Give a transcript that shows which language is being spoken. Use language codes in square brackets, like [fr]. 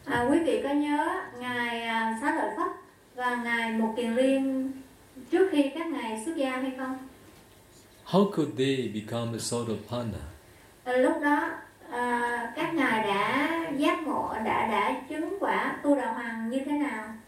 [vi] Quý vị có nhớ Ngài Xá Lợi Phất và Ngài Mục Kiền Liên trước khi các Ngài xuất gia hay không? [en] How could they become a Sotapanna? [vi] Lúc đó các Ngài đã giác ngộ, đã chứng quả Tu Đà Hoàng như thế nào?